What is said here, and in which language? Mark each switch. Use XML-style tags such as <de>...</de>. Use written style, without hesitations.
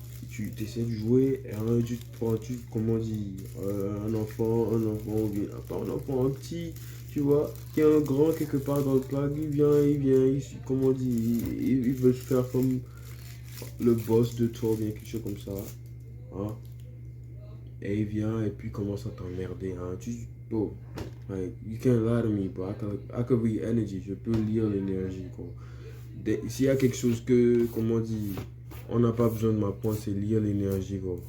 <fr>Tu essaies de jouer, et un, tu te prends, comment on dit, un enfant, ou bien, pas un enfant, un petit, tu vois, qui est un grand quelque part dans le club, il vient, comment on dit, il veut se faire comme le boss de toi, ou bien quelque chose comme ça. Hein? Et il vient et puis il commence à t'emmerder. Hein?</fr> <en>Bro, like, you can't lie to me, bro. I could read energy.</en> <fr>Je peux lire l'énergie, quoi. S'il y a quelque chose que, comment on dit, on n'a pas besoin de m'apprendre, c'est lire l'énergie, quoi.</fr>